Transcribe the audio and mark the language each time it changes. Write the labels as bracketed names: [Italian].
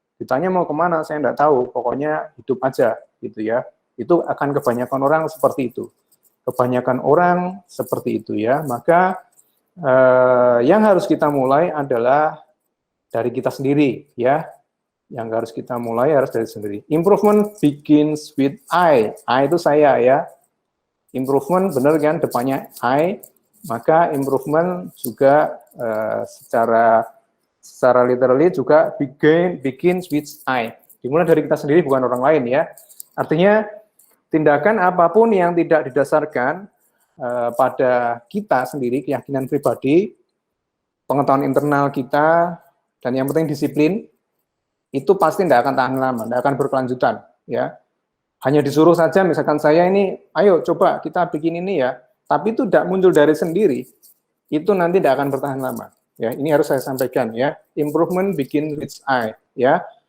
[Indonesian] Ditanya mau kemana, saya enggak tahu, pokoknya hidup aja, gitu ya. Itu akan kebanyakan orang seperti itu. Kebanyakan orang seperti itu, ya. Maka yang harus kita mulai adalah dari kita sendiri, ya. Yang harus kita mulai harus dari sendiri. [English] Improvement begins with I. [Indonesian] I itu saya, ya. Improvement, benar kan, depannya I. Maka improvement juga secara literally juga begins with I. Dimulai dari kita sendiri, bukan orang lain, ya. Artinya tindakan apapun yang tidak didasarkan pada kita sendiri, keyakinan pribadi, pengetahuan internal kita, dan yang penting disiplin, itu pasti tidak akan tahan lama, tidak akan berkelanjutan, ya. Hanya disuruh saja, misalkan saya ini, ayo coba kita bikin ini ya, tapi itu tidak muncul dari sendiri, itu nanti tidak akan bertahan lama. Ya, ini harus saya sampaikan, ya. [English] Improvement begins with I, ya.